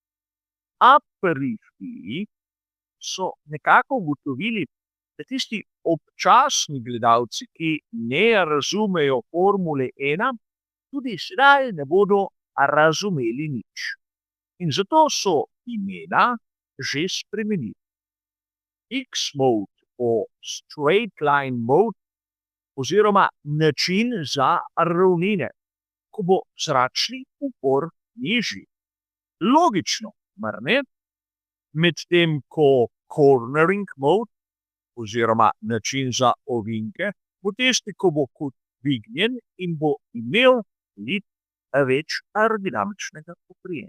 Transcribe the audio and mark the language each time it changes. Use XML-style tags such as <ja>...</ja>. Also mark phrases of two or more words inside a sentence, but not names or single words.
<sl>Aperifi so nekako ugotovili, da tisti občasni gledalci, ki ne razumejo Formule 1, tudi sedaj ne bodo razumeli nič. In zato so imena že spremenili. X-mode po</sl> <en>straight line mode</en> <sl>oziroma način za ravnine, ko bo zračni upor nižji. Logično, mar ne? Medtem ko</sl> <en>cornering mode</en> <sl>oziroma način za ovinke bo tisti, ko bo kot dvignjen in bo imel več aerodinamičnega oprijema.</sl>